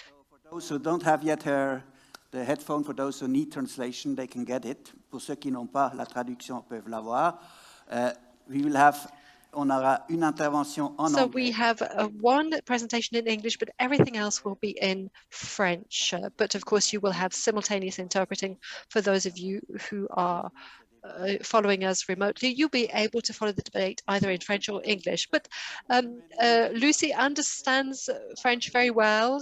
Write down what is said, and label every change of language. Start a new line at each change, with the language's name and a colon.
English: For those who don't have yet the headphone, for those who need translation, they can get it.
French: Pour ceux qui n'ont pas la traduction peuvent l'avoir.
English: We will have
French: on aura une intervention en anglais.
English: So we have one presentation in English, but everything else will be in French. But of course, you will have simultaneous interpreting for those of you who are following us remotely. You'll be able to follow the debate either in French or English. But Lucy understands French very well.